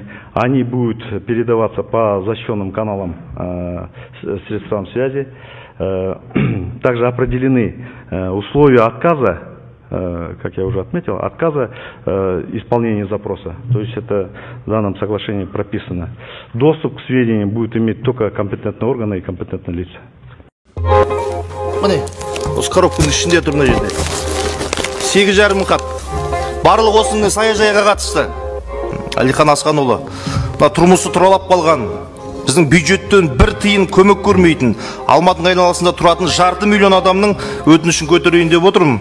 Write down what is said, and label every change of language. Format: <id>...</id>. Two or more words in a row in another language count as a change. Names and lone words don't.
<ru>Они будут передаваться по защищенным каналам средствам связи. Также определены условия отказа, как я уже отметил, отказа исполнения запроса. То есть это в данном соглашении прописано. Доступ к сведениям будет иметь только компетентные органы и компетентные лица.</ru> <kk>Міне, осы коробканың ішінде тұр мына жерде. 8,5 қап. Барлық осының саяжайға қатысты. Әлихан Асқанұлы. Тұрмысы тұралап қалған. Біздің бюджеттен бір тиын көмек көрмейтін, Алматының айналасында тұратын 500 миллион адамның өтінішін көтерейін деп отырмын.</kk>